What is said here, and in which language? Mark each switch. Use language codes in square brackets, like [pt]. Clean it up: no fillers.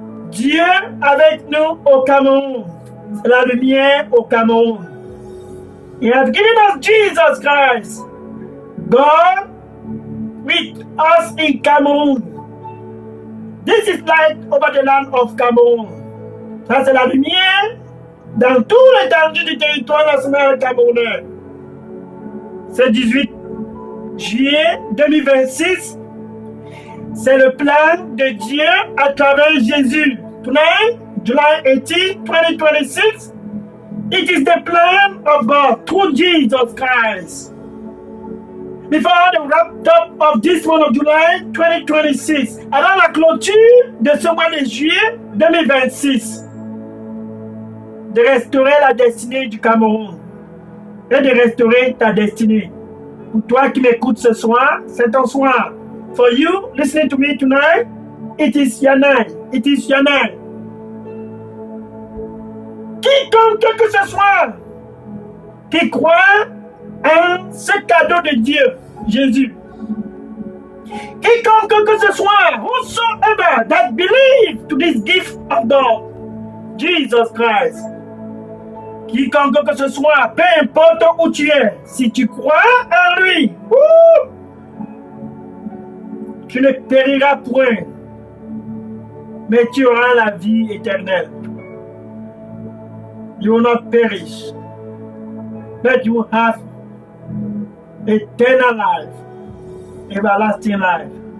[fr] Dieu avec nous au Cameroun. C'est la lumière au Cameroun. [en] He has given us Jesus Christ. God with us in Cameroun. This is light over the land of Cameroun. [fr] Ça, c'est la lumière dans tout l'étendue du territoire national camerounais. C'est 18 juillet 2026. C'est le plan de Dieu à travers Jésus. [en] Tonight, July 18, 2026, it is the plan of God through Jesus Christ. Before the wrap-up of this month of July 2026, [fr] avant la clôture de ce mois de juillet 2026, de restaurer la destinée du Cameroun et de restaurer ta destinée. Pour toi qui m'écoutes ce soir, c'est ton soir. [en] For you listening to me tonight, it is your night. It is your night. [fr] Quiconque que ce soit qui croit en ce cadeau de Dieu, Jésus. Quiconque que ce soit, [en] whosoever that believe to this gift of God, Jesus Christ. [fr] Quiconque que ce soit, peu importe où tu es, si tu crois en lui, tu ne périras point, mais tu auras la vie éternelle. [en] You will not perish, but you will have eternal life, everlasting life.